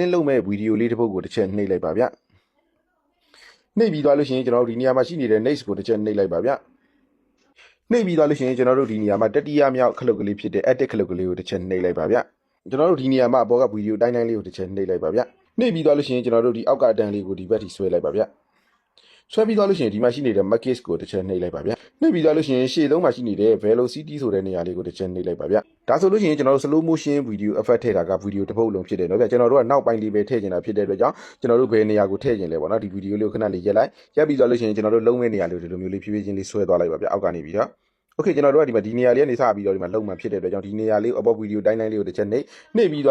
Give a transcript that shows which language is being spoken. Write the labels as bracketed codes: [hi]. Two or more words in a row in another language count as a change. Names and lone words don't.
[my] င်းလုပ်မဲ့ဗီဒီယိုလေးတစ်ပုဒ်ကိုတစ်ချက်နှိပ်လိုက်ပါဗျနှိပ်ပြီးသွားလို့ရှိရင်ကျွန်တော်တို့ဒီနေရာမှာရှိနေတဲ့ next ကိုတစ်ချက်နှိပ်လိုက်ပါဗျနှိပ်ပြီးသွားလို့ရှိရင်ကျွန်တော်တို့ဒီနေရာမှာတတိယမြောက်ခလုတ်ကလေးဖြစ်တဲ့ edit ခလုတ်ကလေးကိုတစ်ချက်နှိပ်လိုက်ပါဗျကျွန်တော်တို့ဒီနေရာမှာအပေါ်ကဗီဒီယိုတိုင်းတိုင်းလေးကိုတစ်ချက်နှိပ်လိုက်ပါဗျနှိပ်ပြီးသွားလို့ရှိရင်ကျွန်တော်တို့ဒီအောက်ကအတန်းလေးကိုဒီဘက်ထိဆွဲလိုက်ပါဗျဆွဲပြီးသွားလို့ရှိရင်ဒီ မှာရှိနေတဲ့ markers ကိုတစ်ချက်နှိပ်လိုက်ပါဗျနှိပ်ပြီးသွားလို့ရှိရင်ရှေ့သုံးမှာရှိနေတဲ့ velocity ဆိုတဲ့နေရာလေးကိုတစ်ချက်နှိပ်လိုက်ပါဗျဒါဆိုလို့ရှိရင်ကျွန်တော်တို့ [en] slow motion video effect [my] ထည့်တာကဗီဒီယိုတစ်ပုဒ်လုံးဖြစ်တယ်เนาะဗျကျွန်တော်တို့ကနောက်ပိုင်းလေးပဲထည့်နေတာဖြစ်တဲ့အတွက်ကြောင့်ကျွန်တော်တို့ဘယ်နေရာကိုထည့်ခြင်းလဲပေါ့နော်ဒီဗီဒီယိုလေးကိုခဏလေးရက် လိုက်ရက်ပြီးသွားလို့ရှိရင်ကျွန်တော်တို့လုံးမဲ့နေရာလေးကိုဒီလိုမျိုးလေးဖြည်းဖြည်းချင်းလေးဆွဲသွားလိုက်ပါဗျအောက်ကနေပြီးတော့โอเคကျွန်တော်တို့ကဒီနေရာလေးကနေစပြီးတော့ဒီမှာလုံမှဖြစ်တဲ့အတွက်ကြောင့်ဒီနေရာလေးအပေါ်ဗီဒီယိုတိုင်းတိုင်းလေးကိုတစ်ချက်နှိပ်ပြီးသွား